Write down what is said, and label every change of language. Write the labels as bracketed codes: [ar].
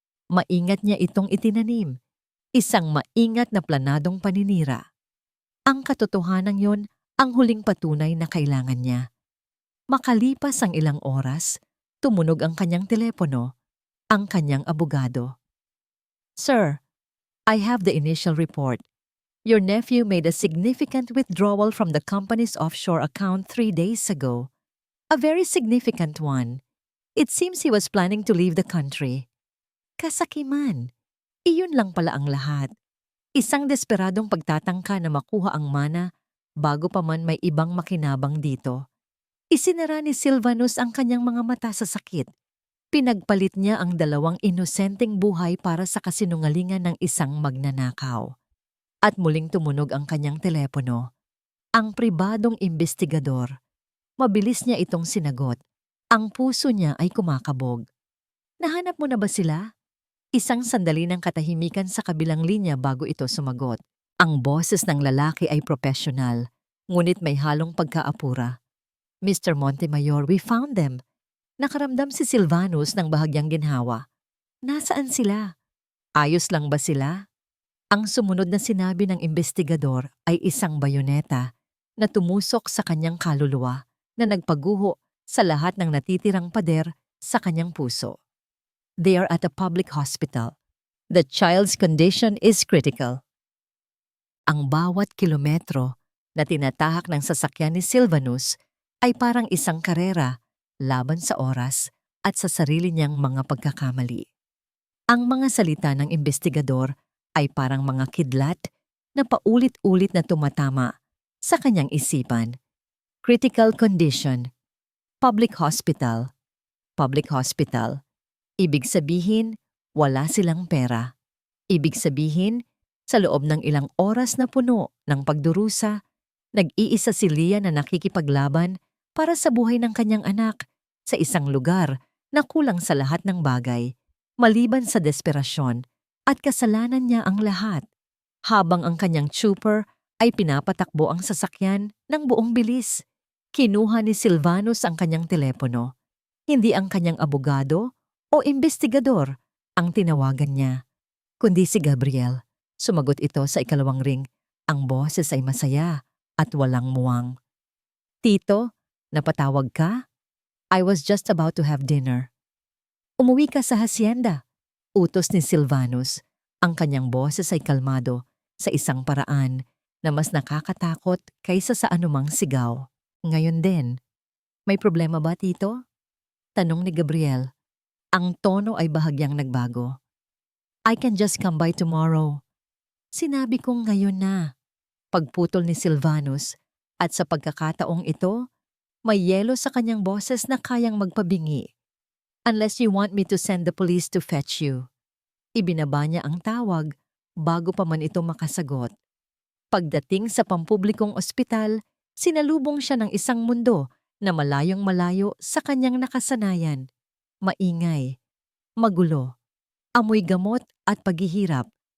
[tl] Maingat niya itong itinanim. Isang maingat na planadong paninira. Ang katotohanan yon ang huling patunay na kailangan niya. Makalipas ang ilang oras, tumunog ang kanyang telepono, ang kanyang abogado. [en] "Sir, I have the initial report. Your nephew made a significant withdrawal from the company's offshore account 3 days ago. A very significant one. It seems he was planning to leave the country." [tl] Kasakiman. Iyon lang pala ang lahat. Isang desperadong pagtatangka na makuha ang mana bago pa man may ibang makinabang dito. Isinara ni Silvanus ang kanyang mga mata sa sakit. Pinagpalit niya ang 2 inosenteng buhay para sa kasinungalingan ng isang magnanakaw. At muling tumunog ang kanyang telepono. Ang pribadong imbestigador. Mabilis niya itong sinagot. Ang puso niya ay kumakabog. "Nahanap mo na ba sila?" Isang sandali ng katahimikan sa kabilang linya bago ito sumagot. Ang boses ng lalaki ay profesional, ngunit may halong pagkaapura. [en] "Mr. Montemayor, we found them." [tl] Nakaramdam si Silvanus ng bahagyang ginhawa. "Nasaan sila? Ayos lang ba sila?" Ang sumunod na sinabi ng investigador ay isang bayoneta na tumusok sa kanyang kaluluwa na nagpaguho sa lahat ng natitirang pader sa kanyang puso. [en] "They are at a public hospital. The child's condition is critical." [tl] Ang bawat kilometro na tinatahak ng sasakyan ni Silvanus ay parang isang karera laban sa oras at sa sarili niyang mga pagkakamali. Ang mga salita ng investigador ay parang mga kidlat na paulit-ulit na tumatama sa kanyang isipan. [en] Critical condition, public hospital, public hospital. [tl] Ibig sabihin, wala silang pera. Ibig sabihin, sa loob ng ilang oras na puno ng pagdurusa, nag-iisa si Leah na nakikipaglaban para sa buhay ng kanyang anak sa isang lugar na kulang sa lahat ng bagay, maliban sa desperasyon, at kasalanan niya ang lahat. Habang ang kanyang trooper ay pinapatakbo ang sasakyan ng buong bilis, kinuha ni Silvanus ang kanyang telepono. Hindi ang kanyang abogado o investigador ang tinawagan niya, kundi si Gabriel. Sumagot ito sa ikalawang ring. Ang boses ay masaya at walang muwang. "Tito, napatawag ka? [en] I was just about to have dinner." [tl] "Umuwi ka sa hacienda," utos ni Silvanus. Ang kanyang boses ay kalmado sa isang paraan na mas nakakatakot kaysa sa anumang sigaw. "Ngayon din." "May problema ba, Tito?" tanong ni Gabriel. Ang tono ay bahagyang nagbago. [en] "I can just come by tomorrow." [tl] "Sinabi kong ngayon na." Pagputol ni Silvanus, at sa pagkakataong ito, may yelo sa kanyang boses na kayang magpabingi. [en] "Unless you want me to send the police to fetch you." [tl] Ibinaba niya ang tawag bago pa man ito makasagot. Pagdating sa pampublikong ospital, sinalubong siya ng isang mundo na malayong malayo sa kanyang nakasanayan. Maingay, magulo, amoy gamot at paghihirap.